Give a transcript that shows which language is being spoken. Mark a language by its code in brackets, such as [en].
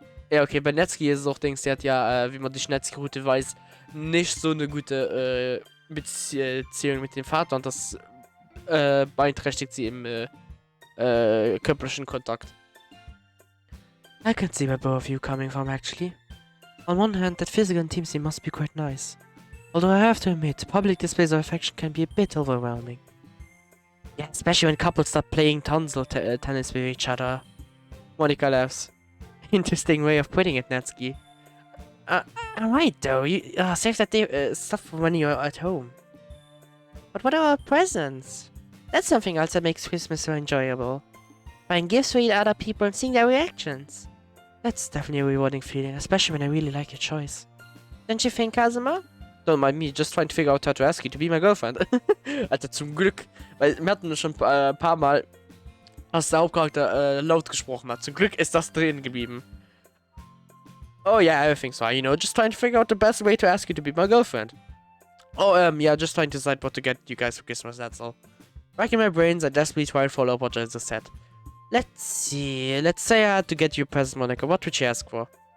[de] Ja, okay, bei Netzki ist es auch Dings, sie hat ja, wie man die Netzki-Route weiß, nicht so eine gute Beziehung mit dem Vater und das beeinträchtigt sie im körperlichen Kontakt. [en] I can see where both of you coming from, actually. On one hand, that physical intimacy must be quite nice. Although I have to admit, public displays of affection can be a bit overwhelming. Yeah, especially when couples start playing tons of tennis with each other. Monica laughs. Interesting way of putting it, Natsuki. Alright though, you save that stuff for when you're at home. But what about presents? That's something else that makes Christmas so enjoyable. Buying gifts for other people and seeing their reactions. That's definitely a rewarding feeling, especially when I really like your choice. Don't you think, Kazuma? Don't mind me, just trying to figure out how to ask you to be my girlfriend. [de] Alter, zum Glück. Weil wir hatten schon ein paar Mal, als der Hauptcharakter laut gesprochen hat. Zum Glück ist das drin geblieben. [en] Oh yeah, everything's fine, you know, just trying to figure out the best way to ask you to be my girlfriend. Oh, yeah, just trying to decide what to get you guys for Christmas, that's all. Racking my brains, I desperately try and follow up what I just said. Let's see, let's say I had to get you a present, Monica, what would you ask for?